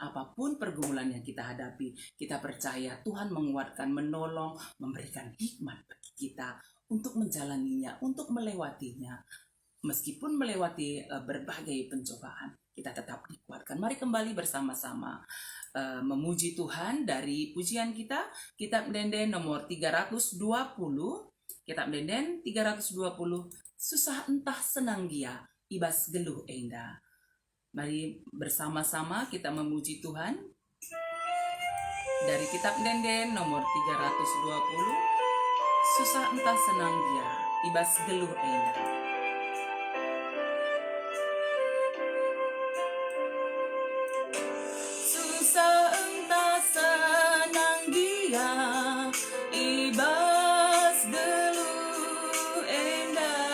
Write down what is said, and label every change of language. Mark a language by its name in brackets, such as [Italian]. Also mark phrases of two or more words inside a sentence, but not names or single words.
[Indonesian] Apapun pergumulan yang kita hadapi, kita percaya Tuhan menguatkan, menolong, memberikan hikmat bagi kita untuk menjalaninya, untuk melewatinya. Meskipun melewati berbagai pencobaan, kita tetap dikuatkan. Mari kembali bersama-sama memuji Tuhan dari pujian kita, Kitab Denden nomor 320, Kitab Denden 320, [Batak Karo] susah entah senang dia, ibas geluh enda. [Indonesian] Mari bersama-sama kita memuji Tuhan dari Kitab Denden nomor 320, [Batak Karo] susah entah senang dia, ibas geluh enda. Susah entah senang dia, ibas geluh enda.